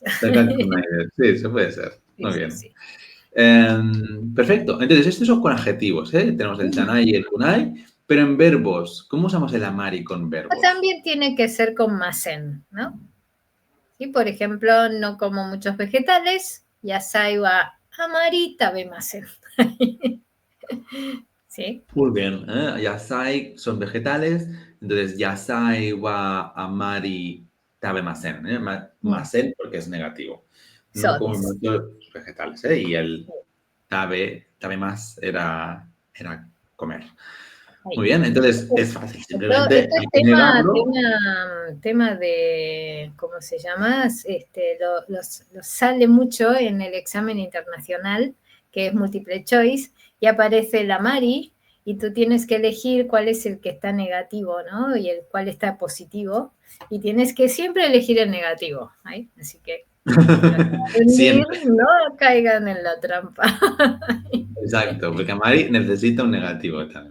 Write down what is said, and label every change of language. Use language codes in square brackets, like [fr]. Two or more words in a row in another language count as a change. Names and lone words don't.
[es] Takakunai. Sí, eso puede ser. Muy Sí, bien. sí. Perfecto. Entonces, estos son con adjetivos, ¿eh? Tenemos el chanai y el kunai, pero en verbos, ¿cómo usamos el amari con verbos? También tiene que ser con masen, ¿no? ¿Sí? Por ejemplo, no como muchos vegetales, [ja] 野菜はあまり食べません. [es] ¿Sí? Muy bien. Yasai son vegetales, entonces [ja] 野菜はあまり食べません. [es] Masen porque es negativo. No como muchos vegetales, ¿eh? Y el tabe más era comer. Muy bien, entonces es fácil, simplemente Esto hay es que negarlo. tema de, ¿cómo se llama? Los sale mucho en el examen internacional, que es [en] multiple choice, [es] y aparece la Mari, y tú tienes que elegir cuál es el que está negativo, ¿no? Y el cual está positivo, y tienes que siempre elegir el negativo, ¿sí? Así que Siempre. no caigan en la trampa. Exacto, porque Amari necesita un negativo también.